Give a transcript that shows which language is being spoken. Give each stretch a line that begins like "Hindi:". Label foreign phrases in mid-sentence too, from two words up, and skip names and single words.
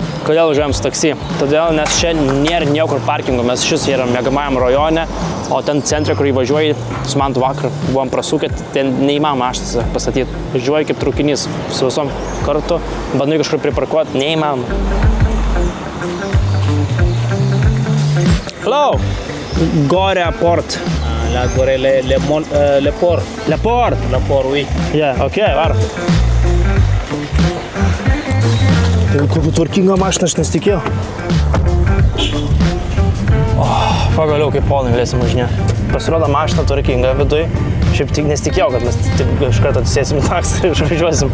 Lithuanian: Kodėl važiuojam su taksi? Todėl, nes čia nėra niekur parkingo. Mes šis yra miegamajam rajone, o ten centre, kur įvažiuoji, su Mantu vakar buvom prasūkę, ten neįmanoma aštas pastatyti. Važiuoji kaip traukinys su visom kartu, bandai kažkur priparkuoti, neįmanoma. Hello!
French: Gore Port. La Gore, le Port. Le Port? Le Port, oui.
English: Yeah, ok, var.
Lithuanian: Tai kokiu tvarkingą mašiną aš nesitikėjau. Pagaliau kaip ponai galėsim važinėti. Pasirodo mašina tvarkinga viduj. Šiaip tik nesitikėjau, kad mes taip iš karto atsisėsim į taksą ir išvažiuosim.